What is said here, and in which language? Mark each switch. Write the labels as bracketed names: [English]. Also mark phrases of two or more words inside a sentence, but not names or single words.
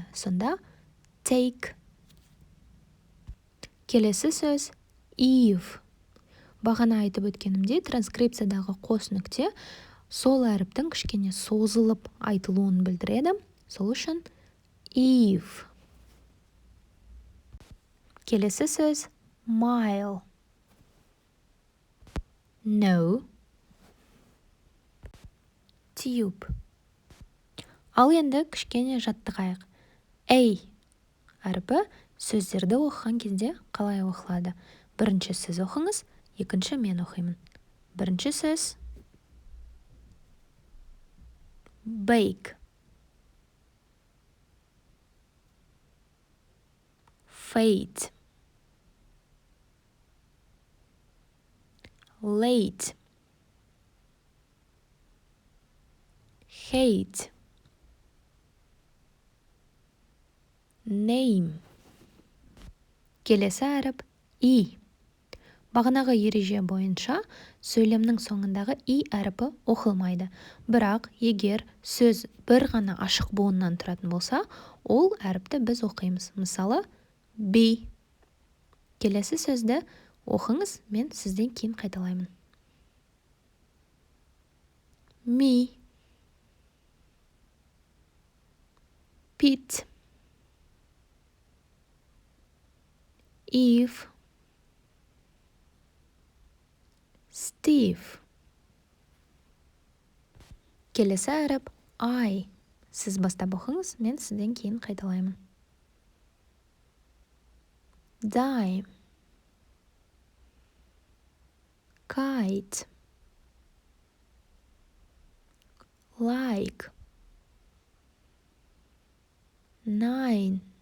[Kazakh] Сонда take. Келесі сөз Eve. Бағана айтып өткенімдей, транскрипциядағы қос нүкте сол әріптің кішкене созылып айтылуын білдіреді. Сол үшін Eve. Келесі сөз mile. [English] No. Tube. [Kazakh] Ал енді кішкене жаттығайық. A әрпі сөздерді оқыған кезде қалай оқылады? Бірінші сіз оқыңыз, екінші мен оқимын. Бірінші сөз bake. [English] Fate. Late. Hate. Name. [Kazakh] Келесі әріп I. Бағанағы ереже бойынша сөйлемнің соңындағы I әріпі оқылмайды. Бірақ егер сөз бір ғана ашық буыннан тұратын болса, ол әріпті біз оқимыз. Мысалы, be. Келесі сөзді оқыңыз, мен сізден кейін қайталаймын. [English] Me. Pete. Eve. Steve. [Kazakh] Келесі әріп I. Сіз бастап оқыңыз, мен сізден кейін қайталаймын. [English] Dime. Kite. Like. 9.